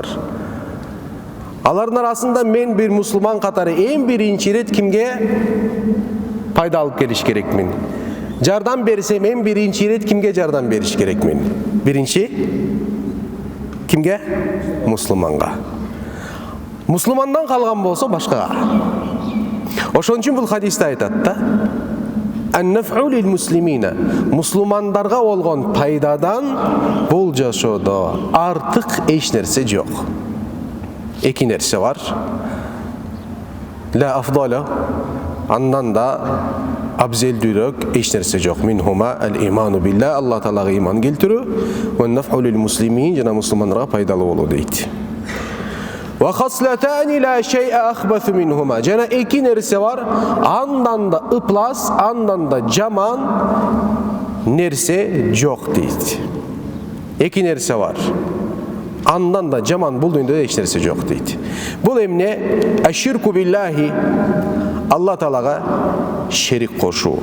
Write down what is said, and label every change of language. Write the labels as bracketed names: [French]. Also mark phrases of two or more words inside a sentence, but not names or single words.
[Kyrgyz] Алардын арасында мен бир мусулман катары эң биринчи ирет кимге пайда алып келиш керекмин? Жардам берсем эң биринчи ирет кимге жардам бериш керекмин? Биринчи кимге? Мусулманга. Мусулмандан калган болсо башкага. Ошон үчүн бул хадисте айтат да: [Arabic] النفع للمسلمين. [Kyrgyz] Мусулмандарга болгон пайдадан бул жашоодо артык эч нерсе жок. Эки нерсе бар. [Arabic] لا أفضل, [Kyrgyz] андан да абзелдүүрөөк эч нерсе жок. [Arabic] منهما الإيمان بالله, [Kyrgyz] Алла Таалага иман келтирүү, [Arabic] والنفع للمسلمين, [Kyrgyz] жана мусулмандарга пайдалуу болуу дейт. [Arabic] وخصلتان لا شيء أخبث منهما. [Kyrgyz] Жана эки нерсе бар, андан да ыплас, андан да жаман нерсе жок дейт. Эки нерсе бар. Андан да жаман бул дүйнөдө эч нерсе жок дейт. Бул эмне? [Arabic] الشرك بالله, [Kyrgyz] Алла Таалага шерик кошуу.